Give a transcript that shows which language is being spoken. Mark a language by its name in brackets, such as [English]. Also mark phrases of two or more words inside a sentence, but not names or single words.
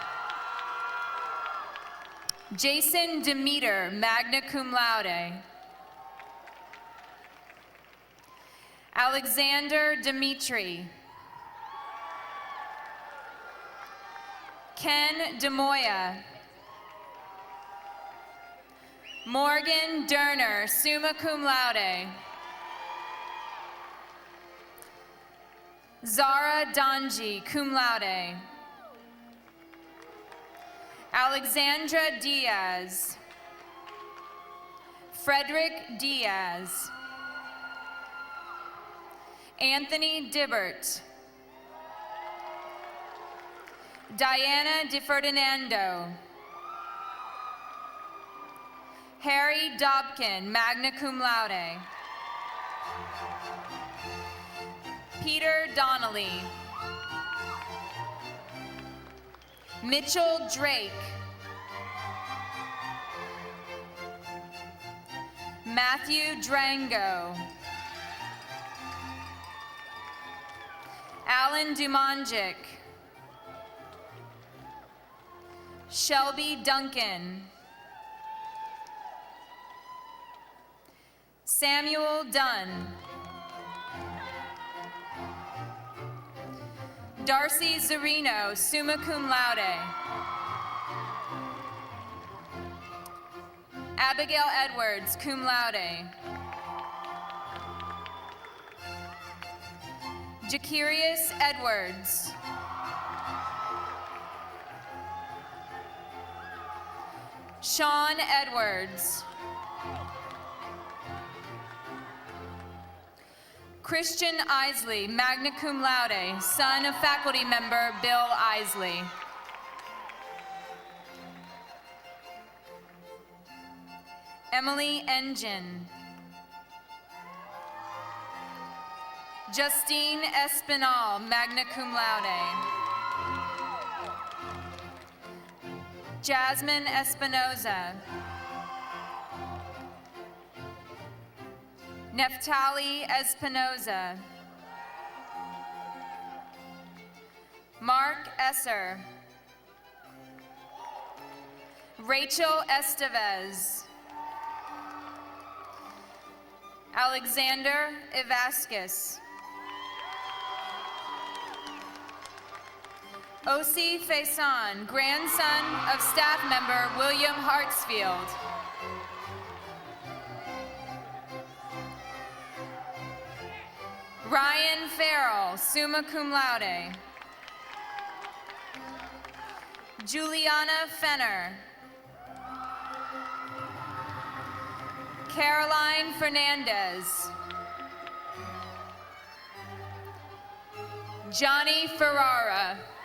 [English] Jason Demeter, [Latin] magna cum laude, [English] Alexander Dimitri, Ken DeMoya, Morgan Derner, [Latin] summa cum laude, [English] Zara Donji, [Latin] cum laude, [English] Alexandra Diaz, Frederick Diaz, Anthony Dibbert, Diana DiFerdinando, Harry Dobkin, [Latin] magna cum laude, [English] Peter Donnelly, Mitchell Drake, Matthew Drango, Alan Dumonjic, Shelby Duncan, Samuel Dunn, Darcy Zarino, [Latin] summa cum laude, [English] Abigail Edwards, [Latin] cum laude, [English] Jacarius Edwards, Sean Edwards, Christian Isley, [Latin] magna cum laude, [English] son of faculty member Bill Isley. Emily Engine, Justine Espinal, [Latin] magna cum laude, [English] Jasmine Espinoza, Neftali Espinoza, Mark Esser, Rachel Estevez, Alexander Ivaskis, Osi Faison, grandson of staff member William Hartsfield. Ryan Farrell, [Latin] summa cum laude. [English] Juliana Fenner. Caroline Fernandez. Johnny Ferrara.